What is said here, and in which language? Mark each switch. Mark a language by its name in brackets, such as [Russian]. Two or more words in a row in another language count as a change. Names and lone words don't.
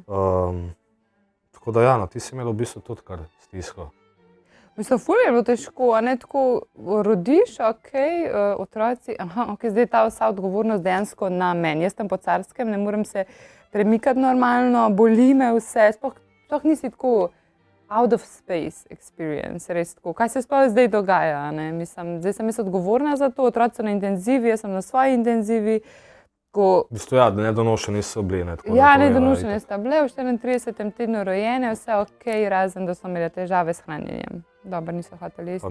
[Slovenian] Tako da ja, no, ti si imel v bistvu tudi kar stisko. Mislim, ful je bilo težko, a ne tako rodiš, ok, otroci, ok, zdaj je ta vsa odgovornost dejansko na meni. Jaz sem po carskem, ne morem se premikati normalno, boli me vse, sploh nisi tako [English] out of space experience, [Slovenian] res tako. Kaj se sploh zdaj dogaja, a ne? Mislim, zdaj sem jaz odgovorna za to, otroci so na intenzivi, jaz sem na svoji intenzivi. Tako, V bistvu ja, nedonošeni so bili, ne, tako da ja, to je, nedonošene sta bile, v 34. tednu rojene, vse ok, razen da so imele težave s hranjenjem. Dobro, niso hoteli jesti.